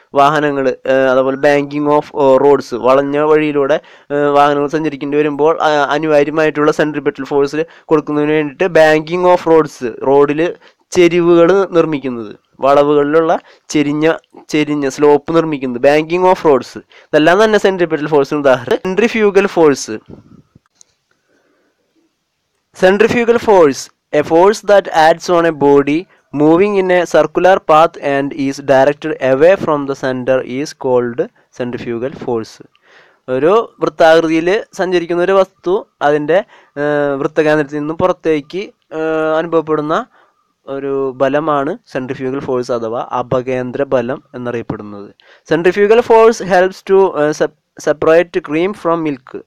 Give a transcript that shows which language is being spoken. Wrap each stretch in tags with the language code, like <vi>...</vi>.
<ml>വാഹനങ്ങൾ, അതുപോലെ banking of roads, വളഞ്ഞ വഴിയിലൂടെ വാഹനങ്ങൾ സഞ്ചരിക്കേണ്ടി വരുമ്പോൾ അനിവാര്യമായിട്ടുള്ള സെൻട്രിപെറ്റൽ ഫോഴ്സ് കൊടുക്കുന്നതിന് വേണ്ടിയിട്ട് ബാങ്കിങ് ഓഫ് റോഡ്സ്, റോഡിൽ ചെരിവുകൾ നിർമ്മിക്കുന്നത്, വളവുകളിലുള്ള ചെരിഞ്ഞ സ്ലോപ്പ് നിർമ്മിക്കുന്നത്, ബാങ്കിങ് ഓഫ് റോഡ്സ്, ഇതെല്ലാം തന്നെ സെൻട്രിപെറ്റൽ ഫോഴ്സിന് ഉദാഹരണം.</ml> <en>Centrifugal force. Centrifugal force, a force that acts on a body moving in a circular path and is directed away from the center is called centrifugal force.</en> <ml>ഒരു വൃത്താകൃതിയിൽ സഞ്ചരിക്കുന്ന ഒരു വസ്തു അതിൻ്റെ വൃത്തകേന്ദ്രത്തിൽ നിന്നും പുറത്തേക്ക് അനുഭവപ്പെടുന്ന ഒരു ബലമാണ് സെൻട്രിഫ്യൂഗൽ ഫോഴ്സ് അഥവാ അപകേന്ദ്ര ബലം എന്നറിയപ്പെടുന്നത്.</ml> <en>Centrifugal force helps to separate cream from milk.</en>